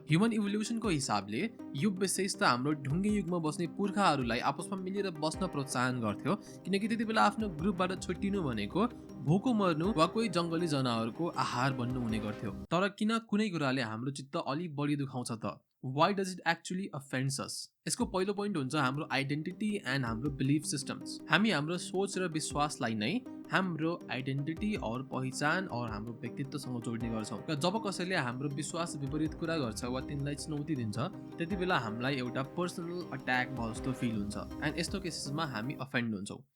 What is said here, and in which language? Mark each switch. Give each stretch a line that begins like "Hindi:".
Nepali: Human इभोल्युसनको हिसाबले यो विशेषता हाम्रो ढुङ्गे युगमा बस्ने पुर्खाहरूलाई आपसमा मिलेर बस्न प्रोत्साहन गर्थ्यो, किनकि त्यति बेला आफ्नो ग्रुपबाट छुट्टिनु भनेको भोको मर्नु वा कोही जङ्गली जनावरको आहार बन्नु हुने गर्थ्यो। तर किन कुनै कुराले हाम्रो चित्त अलि बढी दुखाउँछ त?
English: Why does it actually offends us?
Nepali: यसको पहिलो पोइन्ट हुन्छ हाम्रो आइडेन्टिटी एन्ड हाम्रो बिलिफ सिस्टम्स। हामी हाम्रो सोच र विश्वासलाई नै हाम्रो आइडेन्टिटी और पहिचान और हाम्रो व्यक्तित्वसँग जोड्ने गर्छौँ। र जब कसैले हाम्रो विश्वास विपरीत कुरा गर्छ वा तिनलाई चुनौती दिन्छ त्यति बेला हामीलाई एउटा पर्सनल अट्याक भयो जस्तो फिल हुन्छ, एन्ड यस्तो केसेसमा हामी अफेन्ड हुन्छौँ।